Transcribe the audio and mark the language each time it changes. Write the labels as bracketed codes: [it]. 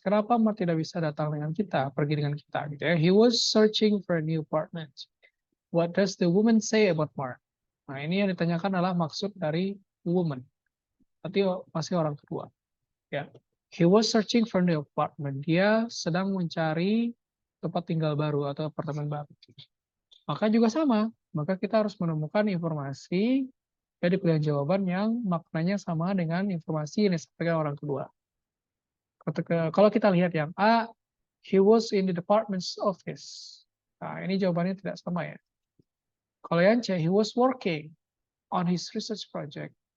[id] Kenapa Mark tidak bisa datang dengan kita, pergi dengan kita? Gitu ya. [en] He was searching for a new apartment. What does the woman say about Mark? [id] Nah, ini yang ditanyakan adalah maksud dari woman. Berarti masih orang kedua. Ya. [en] He was searching for a new apartment. [id] Dia sedang mencari tempat tinggal baru atau apartemen baru. Maka juga sama. Maka kita harus menemukan informasi dari pilihan jawaban yang maknanya sama dengan informasi yang disampaikan orang kedua. Kalau kita lihat yang A, [en] he was in the department's office. [id] Nah, ini jawabannya tidak sama ya. Kalau yang C, [en] he was working on his research project.